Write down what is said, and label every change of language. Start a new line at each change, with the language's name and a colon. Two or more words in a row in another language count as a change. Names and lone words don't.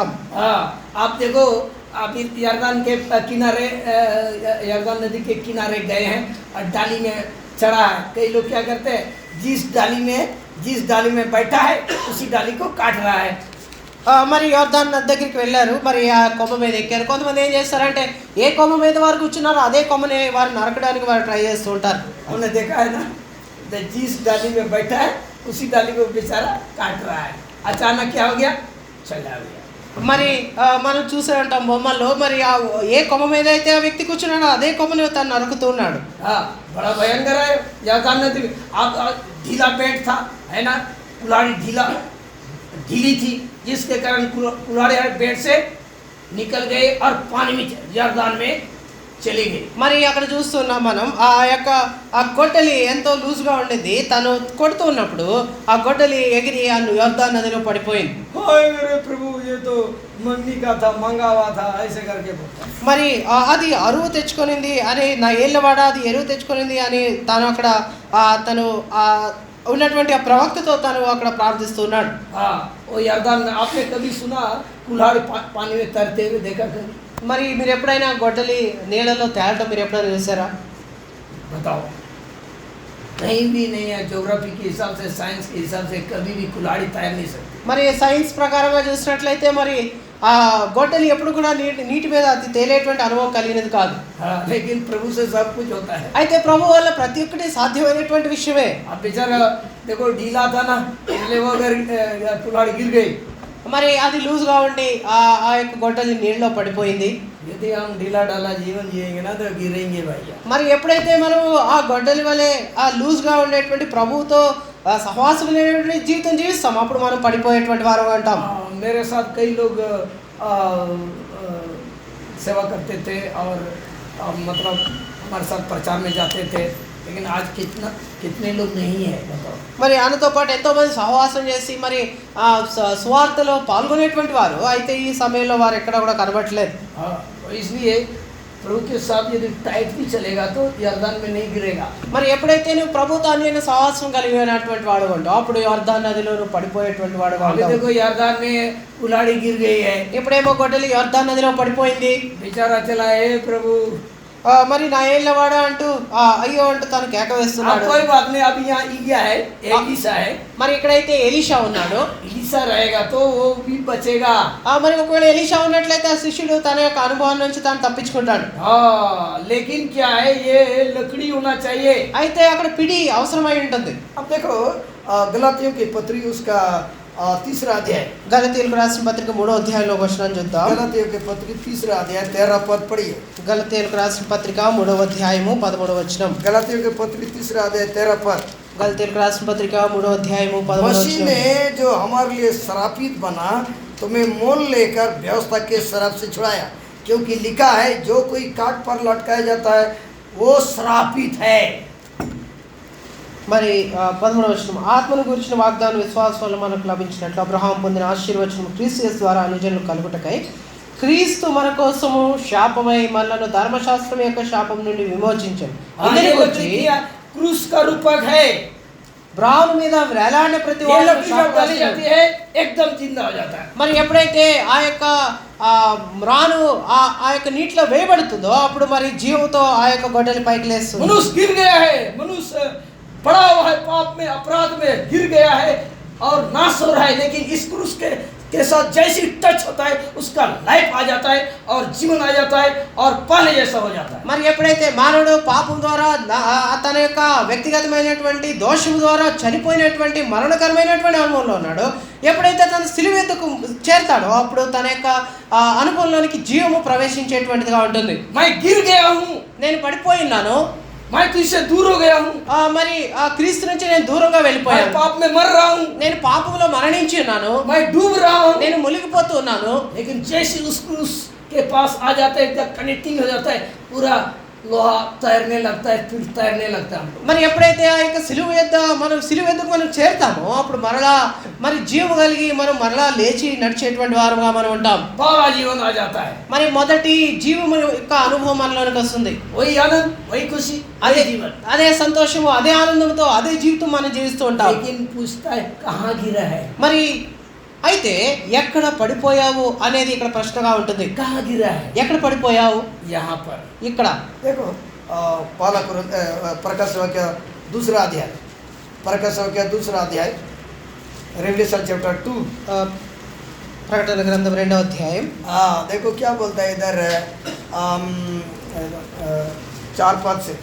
Hindi: आप देखो, आप यर्दन के किनारे, यर्दन नदी के किनारे गए हैं और डाली में चढ़ा है. कई लोग क्या करते हैं, जिस डाली में जिस डाली में बैठा है उसी डाली को काट रहा है।
Telugu: మరి యోర్దాన్ నది దగ్గరికి వెళ్ళారు, మరి ఆ కొమ్మ మీద ఎక్కారు. కొంతమంది ఏం చేస్తారంటే ఏ కొమ్మ మీద వారు కూర్చున్నారో అదే కొమ్మని వారు నరకడానికి వారు ట్రై చేస్తూ ఉంటారు.
Hindi: हमने देखा है ना, जिस डाली में बैठा है उसी डाली को बेचारा काट रहा है। अचानक क्या हो गया, चला गया।
Telugu: మరి మనం చూసే ఉంటాం బొమ్మల్లో, మరి ఆ ఏ కొమ్మ మీద అయితే ఆ వ్యక్తి కూర్చున్నాడో అదే కొమ్మని తను నరుకుతూ ఉన్నాడు.
Hindi: हाँ, बड़ा भयंकर है। यरदान नदी में आप ढीला पेट था, है ना, कुल्हाड़ी ढीली थी, जिसके कारण कुल्हाड़ी पेट से निकल गए और पानी में यरदान में चली गई।
Telugu: మరి అక్కడ చూస్తున్నాం మనం ఆ యొక్క ఆ గొడ్డలి ఎంతో లూజ్గా ఉండింది. తను కొడుతూ ఉన్నప్పుడు ఆ గొడ్డలి ఎగిరి ఆ యోర్దాన్ నదిలో పడిపోయింది.
Hindi: हाय मेरे प्रभु, ये तो मंगनी का था, मंगा हुआ था, ऐसे करके बोलता।
Telugu: మరి అది అరువు తెచ్చుకొనింది అని, నా ఏళ్ళవాడ అది ఎరువు తెచ్చుకొనింది అని తను అక్కడ తను ఉన్నటువంటి ఆ ప్రవక్తతో తను అక్కడ ప్రార్థిస్తున్నాడు.
Hindi: हाँ, वो यरदान में आपने कभी सुना कुल्हाड़ी पानी में तैरते हुए देखा कभी?
Telugu: మరి మీరు ఎప్పుడైనా గొడ్డలి నీళ్ళలో తేలటం మీరు ఎప్పుడైనా చూసారా?
Hindi: बताओ, कहीं भी नहीं है। ज्योग्राफी के हिसाब से, साइंस के हिसाब से कभी भी कुल्हाड़ी तैर नहीं सकती।
Telugu: మరి సైన్స్ ప్రకారంగా చూసినట్లయితే మరి ఆ గొడ్డలి ఎప్పుడు కూడా నీటి మీద అది తేలేటువంటి అనుభవం కలిగినది కాదు.
Hindi: हाँ, लेकिन प्रभु से सब कुछ होता है।
Telugu: అయితే ప్రభు వల్ల ప్రతి ఒక్కటి సాధ్యమైనటువంటి విషయమే.
Hindi: अब बेचारा देखो ढीला था ना, इसलिए वो अगर कुल्हाड़ी गिर गई,
Telugu: మరి అది లూజ్గా ఉండి ఆ యొక్క గొడ్డలి నీళ్ళలో పడిపోయింది.
Hindi: यदि हम ढीला ढाला जीवन जिएंगे ना तो गिरेंगे भैया।
Telugu: మరి ఎప్పుడైతే మనం ఆ గొడ్డలి వలె ఆ లూజ్గా ఉండేటువంటి ప్రభువుతో సహవాసం లేనటువంటి జీవితం జీవిస్తాం, అప్పుడు మనం పడిపోయేటువంటి వారు అంటాం.
Hindi: मेरे साथ कई लोग सेवा करते थे और मतलब हमारे साथ प्रचार में जाते थे, लेकिन आज कितने लोग नहीं है बताओ।
Telugu: మరి ఆయనతో పాటు ఎంతోమంది సహవాసం చేసి మరి సువార్తలో పాల్గొనేటువంటి వారు, అయితే ఈ సమయంలో వారు ఎక్కడ కూడా కనబడట్లేదు.
Hindi: इसलिए प्रभु के साथ यदि टाइट भी चलेगा तो यरदान में नहीं गिरेगा।
Telugu: మరి ఎప్పుడైతే నువ్వు ప్రభుతో అన్యోన్య సహవాసం కలిగినటువంటి వాడు ఉంటావు, అప్పుడు యోర్దాన్ నదిలో నువ్వు పడిపోయేటువంటి వాడు ఉంటావు.
Hindi: देखो यरदान में कुल्हाड़ी गिर गई है,
Telugu: ఇప్పుడేమో గొడ్డలి యోర్దాన్ నదిలో పడిపోయింది.
Hindi: बेचारा चला है प्रभु,
Telugu: మరి నా ఏళ్ళవాడ అంటూ అయ్యో అంటూ తను కేక వేస్తున్నాడు.
Hindi: कोई बात नहीं, अभी यहाँ इलिया है, एलीशा है।
Telugu: మరి ఇక్కడైతే ఎలీషా ఉన్నాడు.
Hindi: एलीशा रहेगा तो वो भी बचेगा।
Telugu: మరి ఒకవేళ ఎలీషా ఉన్నట్లయితే ఆ శిష్యుడు తన యొక్క అనుభవం నుంచి తాను తప్పించుకుంటాడు.
Hindi: हाँ, लेकिन क्या है, ये लकड़ी होना चाहिए।
Telugu: అయితే అక్కడ పిడి అవసరమై ఉంటుంది.
Hindi: अब देखो गलातियों की पत्री उसका तीसरा अध्याय,
Telugu: గలతీయులకు రాసిన పత్రిక 3వ అధ్యాయంలో వచనం చూద్దాం.
Hindi: गलातियों की पत्री तीसरा अध्याय 13 पद पढ़िए।
Telugu: గలతీయులకు రాసిన పత్రిక 3వ అధ్యాయము 13వ వచనం.
Hindi: गलातियों की पत्री तीसरा अध्याय 13 पद।
Telugu: గలతీయులకు రాసిన పత్రిక 3వ అధ్యాయము 13వ
Hindi: मसीह
Telugu: వచనం.
Hindi: ने जो हमारे लिए श्रापित बना, तुम्हें मोल लेकर व्यवस्था के श्राप से छुड़ाया, क्योंकि लिखा है जो कोई काट पर लटकाया जाता है वो श्रापित है।
Telugu: మరి 13వ వచనం, ఆత్మను గురించిన వాగ్దానం విశ్వాసం వల్ల మనకు లభించినట్లు అబ్రహాం పొందిన ఆశీర్వచనం క్రీస్తు యేసు ద్వారా అనుజనులు కలుగుటకై క్రీస్తు మన కోసము శాపమై మనలను ధర్మశాస్త్రం యొక్క శాపం నుండి విమోచించాడు.
Hindi: क्रूस का रूपक है।
Telugu: బ్రావుల మీద వేలాడిన ప్రతి
Hindi: ये लकड़ी जब डाली जाती है एकदम जिंदा हो जाता है।
Telugu: మరి ఎప్పుడైతే ఆ యొక్క మ్రాను ఆ యొక్క నీటిలో వేయబడుతుందో అప్పుడు మరి జీవంతో ఆ యొక్క గొడ్డలి పైకి లేస్తుంది.
Hindi: मनुष्य गिर गया है, मनुष्य पड़ा हुआ है पाप में, अपराध में गिर गया है और नाश हो रहा है, लेकिन इस क्रूस के साथ जैसे टच होता है उसका लाइफ आ जाता है और जीवन आ जाता है और पहले जैसा हो जाता है।
Telugu: మరి ఎప్పుడైతే మానవుడు పాపం ద్వారా తన యొక్క వ్యక్తిగతమైనటువంటి దోషం ద్వారా చనిపోయినటువంటి మరణకరమైనటువంటి అనుభవంలో ఉన్నాడో, ఎప్పుడైతే తన సిలువ ఎద్దుకు చేరతాడో అప్పుడు తన యొక్క అనుభవంలోనికి జీవము ప్రవేశించేటువంటిదిగా ఉంటుంది.
Hindi: मैं गिर गया हूँ,
Telugu: నేను పడిపోయినాను,
Hindi: मैं तुझसे दूर हो गया हूँ,
Telugu: మరి ఆ క్రీస్తు నుంచి నేను దూరంగా వెళ్ళిపోయాను,
Hindi: मैं पाप में मर रहा हूँ,
Telugu: నేను పాపంలో మరణించి ఉన్నాను,
Hindi: मैं डूब रहा हूँ।
Telugu: నేను మునిగిపోతూ ఉన్నాను.
Hindi: लेकिन जैसे उस क्रूस के पास आ जाता है, जब कनेक्टिंग हो जाता है, पूरा लोहा तैरने लगता है, फिर तैरने लगता है हम लोग।
Telugu: మరి ఎప్పుడైతే ఆ యొక్క సిలువ ఎద్దుకు మనం చేరుతామో అప్పుడు మరలా మరి జీవం కలిగి మనం మరలా లేచి నడిచేటువంటి వారుగా మనం ఉంటాం.
Hindi: बाबा जीवन आ जाता है,
Telugu: మరి మొదటి జీవం యొక్క అనుభవం మనలోనికి వస్తుంది.
Hindi: वही आनंद, वही खुशी,
Telugu: అదే
Hindi: जीवन।
Telugu: అదే సంతోషము, అదే ఆనందంతో అదే జీవితం మనం జీవిస్తూ ఉంటాం.
Hindi: लेकिन पूछता है कहाँ गिरा है,
Telugu: మరి అయితే ఎక్కడ పడిపోయావు అనేది ఇక్కడ ప్రశ్నగా ఉంటుంది.
Hindi: कहाँ गिरा है,
Telugu: ఎక్కడ పడిపోయావు?
Hindi: यहाँ पर
Telugu: ఇక్కడ
Hindi: देखो पहला प्रकाश वाक्य दूसरा अध्याय प्रकाश वाक्य दूसरा अध्याय,
English: Revelation Chapter 2.
Telugu: ప్రకటన గ్రంథం 2వ అధ్యాయం।
Hindi: देखो क्या बोलता है इधर 4-5 से।